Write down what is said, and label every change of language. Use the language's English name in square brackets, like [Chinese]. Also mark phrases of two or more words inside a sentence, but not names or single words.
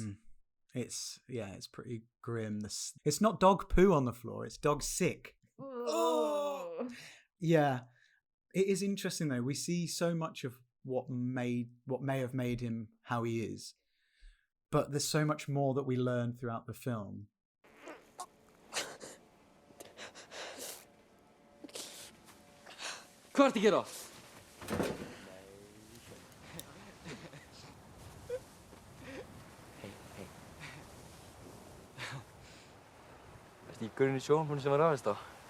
[English] It's pretty grim. It's not dog poo on the floor, it's dog sick. Oh. Yeah. It is interesting though. We see so much of what may have made him how he is, but there's so much more that we learn throughout the film. [Icelandic] Hvað ertu að gera? Ertu í gaurinn í sjónvarpinu sem var ráðist á?